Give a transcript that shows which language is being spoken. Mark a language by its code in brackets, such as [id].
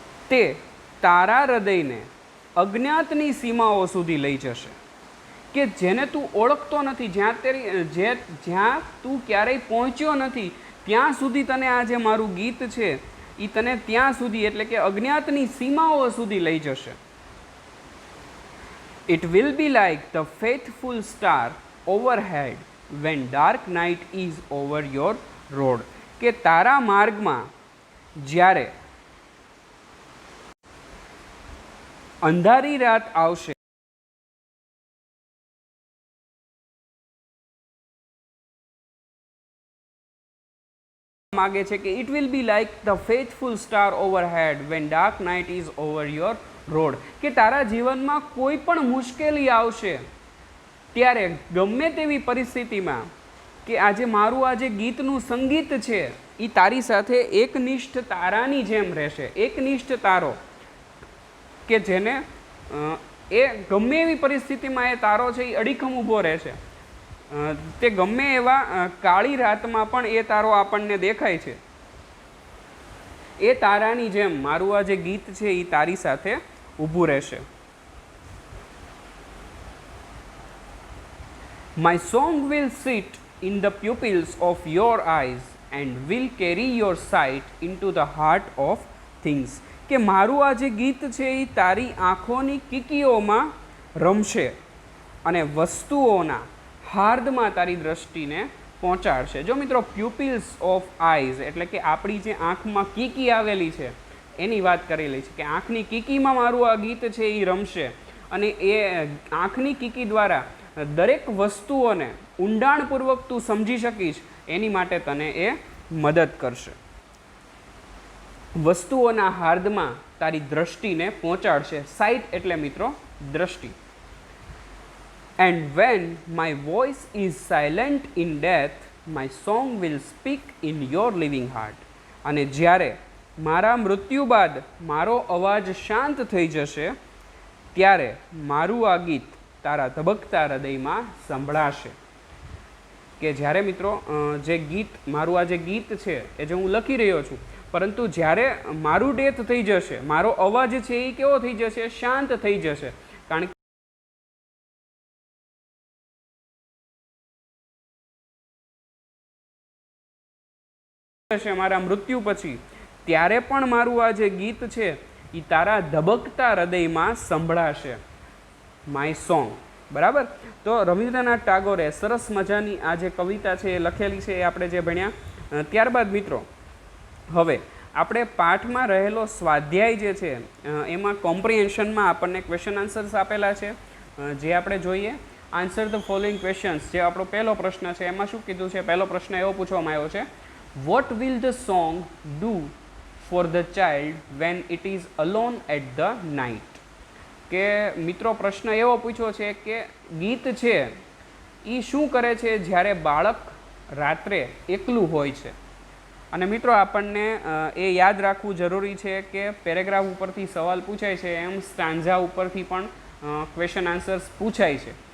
[gu] તે તારા હૃદયને અજ્ઞાતની સીમાઓ સુધી લઈ જશે. કે જેને તું ઓળખતો નથી, જ્યાં તું ક્યારેય પહોંચ્યો નથી ત્યાં સુધી તને આ જે મારું ગીત છે એ તને ત્યાં સુધી એટલે કે અજ્ઞાતની સીમાઓ સુધી લઈ જશે. [en] It will be like the faithful star overhead when dark night is over your road. [gu] કે તારા માર્ગમાં જ્યારે અંધારી રાત આવશે માગે છે કે [en] it will be like the faithful star overhead when dark night is over your road, [gu] કે તારા જીવનમાં કોઈ પણ મુશ્કેલી આવશે ત્યારે ગમે તેવી પરિસ્થિતિમાં કે આજે મારું આ જે ગીતનું સંગીત છે એ તારી સાથે એકનિષ્ઠ તારાની જેમ રહેશે. એકનિષ્ઠ તારો કે જેને એ ગમે એવી પરિસ્થિતિમાં એ તારો છે એ અડીખમ ઊભો રહેશે. તે ગમે એવા કાળી રાતમાં પણ એ તારો આપણને દેખાય છે. એ તારાની જેમ મારું આ જે ગીત છે એ તારી સાથે ઊભું રહેશે. [en] My song will sit in the pupils of your eyes and will carry your sight into the heart of things, [gu] કે મારું આ જે ગીત છે એ તારી આંખોની કીકીઓમાં રમશે અને વસ્તુઓના હાર્દમાં તારી દ્રષ્ટિને પહોંચાડશે. જો મિત્રો [en] pupils of eyes [gu] એટલે કે આપણી જે આંખમાં કીકી આવેલી છે એની વાત કરેલી છે કે આંખની કીકીમાં મારું આ ગીત છે એ રમશે અને એ આંખની કીકી દ્વારા દરેક વસ્તુઓને ઊંડાણપૂર્વક તું સમજી શકીશ એની માટે તને એ મદદ કરશે. વસ્તુઓના હાર્દમાં તારી દ્રષ્ટિને પહોંચાડશે. સાઇટ એટલે મિત્રો દ્રષ્ટિ. [en] And when my voice is silent in death, my song will speak in your living heart. [gu] અને જ્યારે મારા મૃત્યુ બાદ મારો અવાજ શાંત થઈ જશે ત્યારે મારું આ ગીત તારા ધબકતા હૃદયમાં સંભળાશે. કે જ્યારે મિત્રો જે ગીત મારું આ જે ગીત છે એ જે હું લખી રહ્યો છું, પરંતુ જ્યારે મારું ડેથ થઈ જશે, મારો અવાજ છે એ કેવો થઈ જશે? શાંત થઈ જશે. કારણ કે મારા મૃત્યુ પછી ત્યારે પણ મારું આ જે ગીત છે એ તારા ધબકતા હૃદયમાં સંભળાશે. [en] My song. [gu] બરાબર. તો રવિન્દ્રનાથ ટાગોરે સરસ મજાની આ જે કવિતા છે એ લખેલી છે એ આપણે જે ભણ્યા. ત્યારબાદ મિત્રો હવે આપણે પાઠમાં રહેલો સ્વાધ્યાય જે છે એમાં કોમ્પ્રિહેન્શનમાં આપણને ક્વેશ્ચન આન્સર્સ આપેલા છે જે આપણે જોઈએ. [en] answer the following questions, [gu] જે આપણો પહેલો પ્રશ્ન છે એમાં શું કીધું છે? પહેલો પ્રશ્ન એવો પૂછવામાં આવ્યો છે, [en] what will the song do for the child when it is alone at the night? [gu] કે મિત્રો પ્રશ્ન એવો પૂછ્યો છે કે ગીત છે એ શું કરે છે જ્યારે બાળક રાત્રે એકલું હોય છે. અને મિત્રો આપણને એ યાદ રાખવું જરૂરી છે કે પેરેગ્રાફ ઉપરથી સવાલ પૂછાય છે એમ સ્ટાન્ઝા ઉપરથી પણ ક્વેશ્ચન આન્સર્સ પૂછાય છે.